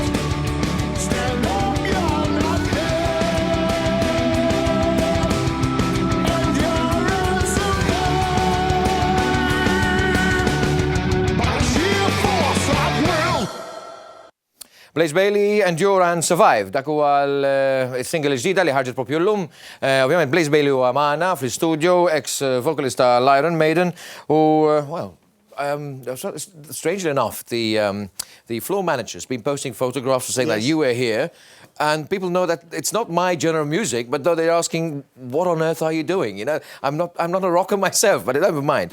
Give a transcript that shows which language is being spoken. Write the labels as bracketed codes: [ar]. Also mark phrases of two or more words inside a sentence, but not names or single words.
[en] Stand up, you're not dead. And you're unsurvived. By sheer force of will. Blaze Bailey, Endure and Survive. [mt] Dak huwa l-single ġdida li ħarġet propju l-lum. Ovvjament Blaze Bailey huwa magħna fl-studio, ex-vocalista l-Iron Maiden, [en] well, strangely enough, the floor manager's been posting photographs to say that you were here, and people know that it's not my genre of music, but though they're asking, what on earth are you doing? You know, I'm not a rocker myself, but never mind.